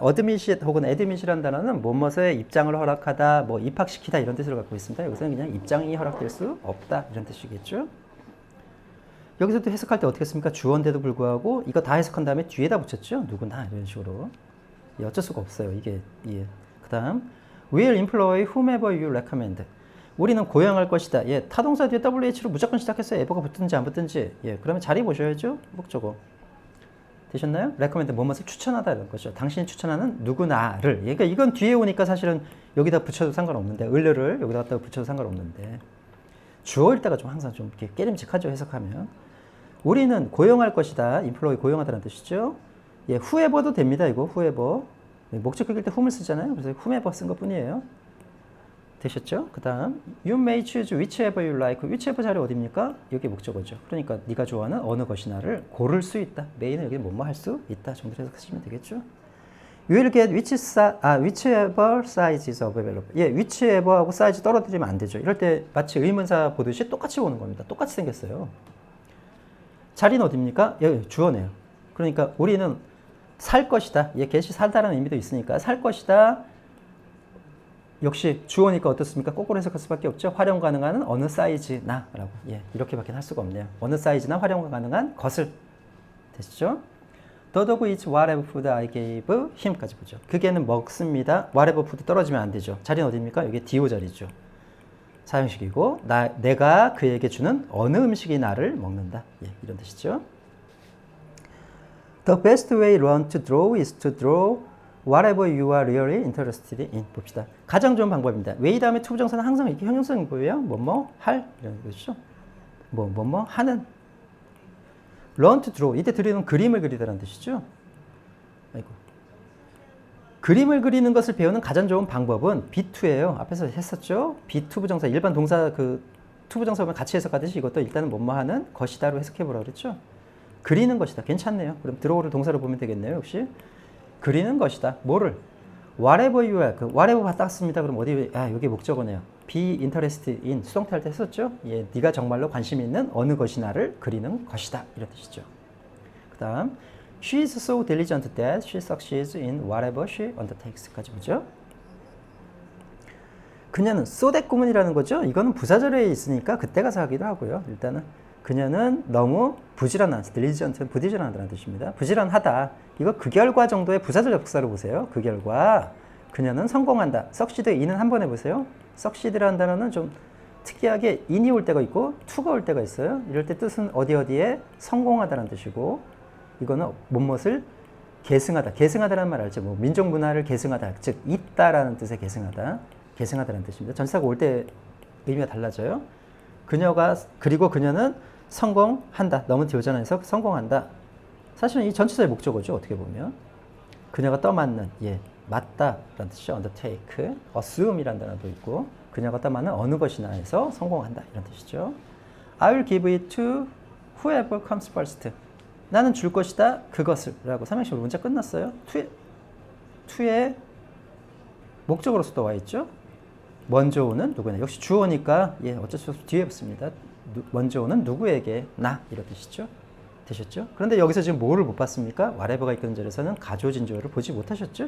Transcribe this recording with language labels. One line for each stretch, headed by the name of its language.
Korean: admit 혹은 admit이라는 단어는 무엇에 입장을 허락하다, 뭐 입학시키다 이런 뜻으로 갖고 있습니다. 여기서는 그냥 입장이 허락될 수 없다 이런 뜻이겠죠. 여기서 또 해석할 때 어떻게 했습니까? 주어인데도 불구하고 이거 다 해석한 다음에 뒤에다 붙였죠. 누구나 이런 식으로. 어쩔 수가 없어요. 이게 그다음
English: will employ whomever you recommend.
Korean: 우리는 고용할 것이다. 타동사 뒤에 WH로 무조건 시작해서 ever가 붙든지 안 붙든지. 그러면 자리 보셔야죠. 목적어. 되셨나요? recommend 뭐뭐을 추천하다 이런 거죠. 당신이 추천하는 누구나를. 그러니까 이건 뒤에 오니까 사실은 여기다 붙여도 상관없는데 을을 여기다 갖다 붙여도 상관없는데 주어일 때가 좀 항상 좀 이렇게 깨림직하죠. 해석하면. 우리는 고용할 것이다. employ 고용하다는 뜻이죠. whoever도 됩니다. 이거 whoever. 목적격일 때 whom을 쓰잖아요. 그래서 whomever 쓴 것뿐이에요. 되셨죠? 그 다음
English: You may choose whichever you like.
Korean: whichever 자리 어디입니까? 여기 목적어죠. 그러니까 네가 좋아하는 어느 것이나를 고를 수 있다. may는 여기 뭐뭐 할 수 있다 정도로 해석하시면 되겠죠?
English: You will get whichever size is available.
Korean: whichever하고 size 떨어뜨리면 안 되죠. 이럴 때 마치 의문사 보듯이 똑같이 오는 겁니다. 똑같이 생겼어요. 자리는 어디입니까? 여기 주어네요. 그러니까 우리는 살 것이다. get이 살다라는 의미도 있으니까 살 것이다. 역시 주어니까 어떻습니까? 거꾸로 해석할 수밖에 없죠. 활용 가능한 어느 사이즈나 라고 이렇게밖에 할 수가 없네요. 어느 사이즈나 활용 가능한 것을. 되시죠?
English: The dog eats whatever food I gave him
Korean: 까지 보죠. 그게는 먹습니다. whatever food 떨어지면 안 되죠. 자리는 어디입니까? 여기 do 자리죠. 사형식이고 내가 그에게 주는 어느 음식이 나를 먹는다. 이런 뜻이죠.
English: The best way learn to draw is to draw whatever you are really interested in.
Korean: 봅시다. 가장 좋은 방법입니다. way 다음에 to 부정사는 항상 이렇게 형용성이 보여요. 뭐뭐 할 이런 것이죠. 뭐뭐 하는.
English: learn to draw.
Korean: 이때 드리는 그림을 그리다라는 뜻이죠. 아이고. 그림을 그리는 것을 배우는 가장 좋은 방법은 be2예요. 앞에서 했었죠. be2 부정사 일반 동사 to 부정사 보면 같이 해석하듯이 이것도 일단은 뭐뭐 하는 것이다로 해석해 보라 그랬죠. 그리는 것이다. 괜찮네요. 그럼 draw를 동사로 보면 되겠네요. 역시. 그리는 것이다. 뭐를?
English: whatever you are.
Korean: whatever 받았습니다. 그럼 어디? 여기 목적어네요. be interested in. 수동태 할 때 했었죠? 네가 정말로 관심 있는 어느 것이나를 그리는 것이다. 이런 뜻이죠. 그 다음
English: She is so diligent that she succeeds in whatever she undertakes
Korean: 까지 보죠. 그녀는 so that 구문이라는 거죠. 이거는 부사절에 있으니까 그때 가서 하기도 하고요. 일단은 그녀는 너무 부지런한, diligent는 부지런하다는 뜻입니다. 부지런하다. 이거 그 결과 정도의 부사절 접속사로 보세요. 그 결과. 그녀는 성공한다. succeed in은 한번 해보세요. succeed라는 단어는 좀 특이하게 in이 올 때가 있고 to가 올 때가 있어요. 이럴 때 뜻은 어디에 성공하다는 뜻이고, 이거는 무엇을 계승하다. 계승하다라는 말 알죠? 뭐 민족 문화를 계승하다. 즉 있다라는 뜻의 계승하다. 계승하다라는 뜻입니다. 전치사가 올 때 의미가 달라져요. 그리고 그녀는 성공한다. 너무 뒤오잖아서 성공한다. 사실은 이 전치사의 목적어죠. 어떻게 보면. 그녀가 떠맡는, 맞다라는 뜻이죠.
English: undertake.
Korean: assume이라는 단어도 있고, 그녀가 떠맡는 어느 것이나 해서 성공한다. 이런 뜻이죠.
English: I will give it to whoever comes first.
Korean: 나는 줄 것이다. 그것을. 라고 삼형식으로 문자 끝났어요. to의 목적으로서도 와 있죠. 먼저 오는 누구냐. 역시 주어니까 어쩔 수 없이 뒤에 붙습니다. 먼저 오는 누구에게 나 이런 뜻이죠. 되셨죠? 그런데 여기서 지금 뭐를 못 봤습니까? whatever가 이끄는 절에서는 가조진조를 보지 못하셨죠?